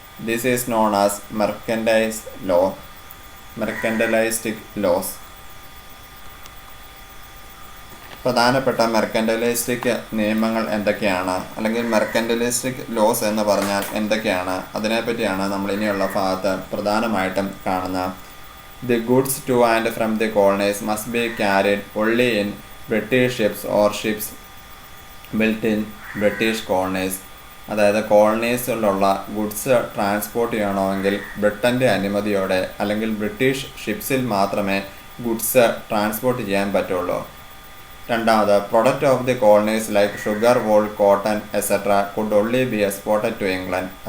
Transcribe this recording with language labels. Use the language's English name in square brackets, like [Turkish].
[English] This is known as mercantilistic laws. [Malayalam] പ്രധാനപ്പെട്ട മെർക്കൻറ്റലിസ്റ്റിക് നിയമങ്ങൾ എന്തൊക്കെയാണ്, അല്ലെങ്കിൽ മെർക്കൻറ്റലിസ്റ്റിക് ലോസ് എന്ന് പറഞ്ഞാൽ എന്തൊക്കെയാണ്, അതിനെപ്പറ്റിയാണ് നമ്മൾ ഇനിയുള്ള ഭാഗത്ത് പ്രധാനമായിട്ടും കാണുന്നത്. [English] The goods to and from the colonies must be carried only in British ships or ships built in British colonies. [Malayalam] അതായത് കോളനീസിലുള്ള ഗുഡ്സ് ട്രാൻസ്പോർട്ട് ചെയ്യണമെങ്കിൽ ബ്രിട്ടൻ്റെ അനുമതിയോടെ അല്ലെങ്കിൽ ബ്രിട്ടീഷ് ഷിപ്സിൽ മാത്രമേ ഗുഡ്സ് ട്രാൻസ്പോർട്ട് ചെയ്യാൻ പറ്റുള്ളൂ. രണ്ടാമത്, [English] Product of the colonies like sugar, wool, cotton etcetera could only be exported to England.